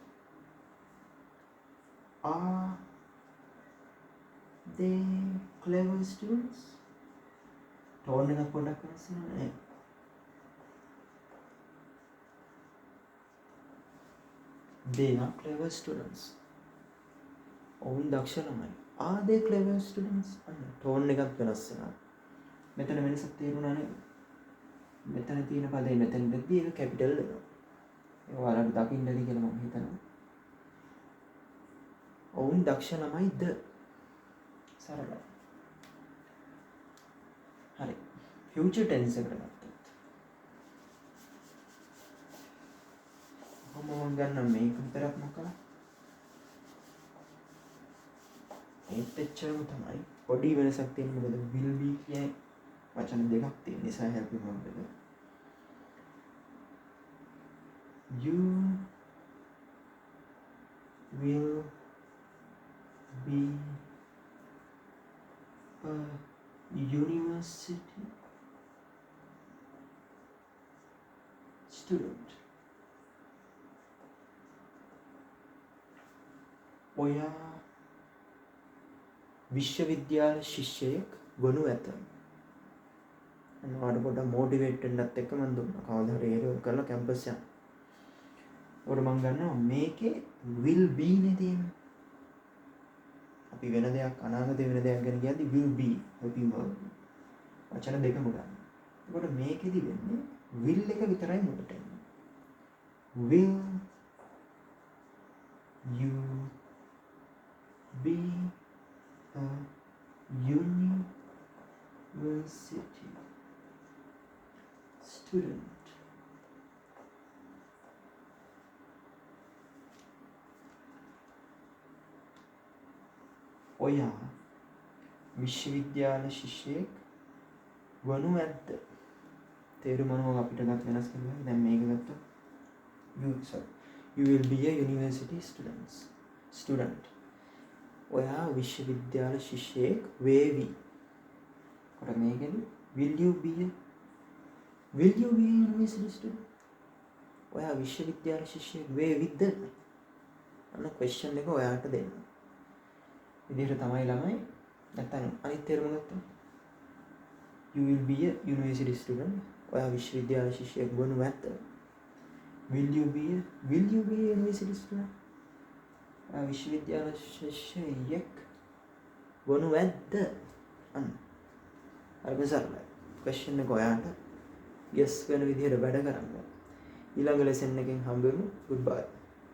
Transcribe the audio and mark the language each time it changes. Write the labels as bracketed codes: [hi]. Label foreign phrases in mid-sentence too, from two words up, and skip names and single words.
[en] are they clever students? [si] ටෝන් එකක් පොඩ්ඩක් වෙනස් වෙනවා නේ. [en] they are clever students. [si] ඔවුන් දක්ෂ ළමයි. [en] are they clever students? [si] අන්න ටෝන් එකක් වෙනස් වෙනවා. මෙතන වෙනසක් තේරුණා නේද? මෙතන තියෙන පදේ මෙතනදී ඒක කැපිටල් වෙනවා. ඒක ඔයාලට දකින්නද කියලා මම හිතනවා. ඔවුන් දක්ෂ ළමයිද? සරලයි. හරි. [en] future tense [si] එකට ගත්තොත් මම ගන්න මේක විතරක් මොකක්ද? ඒත් එච්චරම තමයි. පොඩි වෙනසක් තියෙන මොකද [en] will be [si] කියන වචන දෙකක් තියෙන නිසා [en] helping verb [si] එක. [en] you will be a university student. [si] ඔයා විශ්වවිද්‍යාල ශිෂ්‍යයෙක් වනු ඇත. අනවාට පොඩ්ඩක් මොටිවේට් වෙන්නත් එක්ක මම දුන්නා. කවදා හරි ඒක කරලා කැම්පස් යන්න. උඩ මම ගන්නවා මේකේ [en] will be [si] නේ තියෙන්නේ. අපි වෙන දෙයක් අනාගතේ වෙන දෙයක් ගැන කියද්දි [en] will be helping verb [si] වචන දෙකම ගන්න. එතකොට මේකෙදි වෙන්නේ will එක විතරයි මුලට එන්නේ. [en] will you be a university student? [si] ඔයා විශ්වවිද්‍යාල ශිෂ්‍යයෙක් වනු ඇද්ද? තේරුම මොනවද අපිට ගන්න වෙනස් කරනවා. දැන් මේක ගත්තා [en] you will be a university student. [si] ඔයා විශ්වවිද්‍යාල ශිෂ්‍යයෙක් වේවි. කොට මේකෙදි [en] will you be a university student? [si] ඔයා විශ්වවිද්‍යාල ශිෂ්‍යයෙක් වේවිද? අන්න question එක ඔයාට දෙන්න. විදිහට තමයි ළමයි නැත්නම් අනිත් තේරුම ගත්තා. [en] You will be a university student. [si] ඔයා විශ්වවිද්‍යාල ශිෂ්‍යයෙක් වනු ඇත. [en] Will you be a university student? [si] ඔයා විශ්වවිද්‍යාල ශිෂ්‍යයෙක් වනු ඇද්ද? අන්න. හරිම සරලයි. question එක ඔයාට guess වෙන විදිහට වැඩ කරන්න. ඊළඟ lesson එකෙන් හම්බෙමු. Goodbye.